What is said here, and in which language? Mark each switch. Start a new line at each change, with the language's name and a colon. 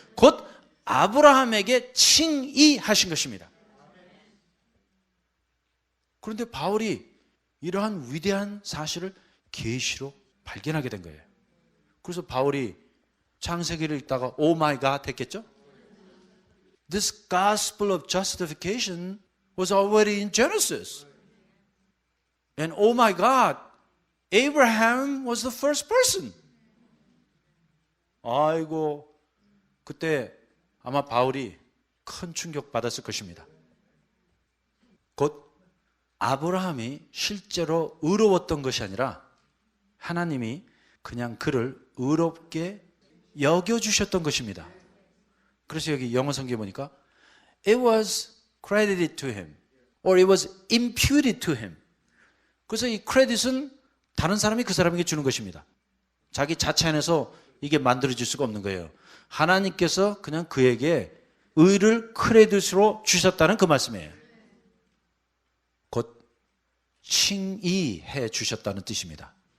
Korean: 곧 아브라함에게 칭의하신 것입니다. 그런데 바울이 이러한 위대한 사실을 계시로 발견하게 된 거예요. 그래서 바울이 창세기를 읽다가
English: 오 마이 갓
Korean: 했겠죠?
English: This gospel of justification was already in Genesis. And oh my God, Abraham was the first person.
Korean: 아이고, 그때 아마 바울이 큰 충격 받았을 것입니다. 곧 아브라함이 실제로 의로웠던 것이 아니라 하나님이 그냥 그를 의롭게 여겨주셨던 것입니다. 그래서 여기 영어 성경에 보니까
English: It was credited to him or it was imputed to him.
Korean: 그래서 이 크레딧은 다른 사람이 그 사람에게 주는 것입니다. 자기 자체 안에서 이게 만들어질 수가 없는 거예요. 하나님께서 그냥 그에게 의를 크레딧으로 주셨다는 그 말씀이에요. 곧 칭의해 주셨다는 뜻입니다.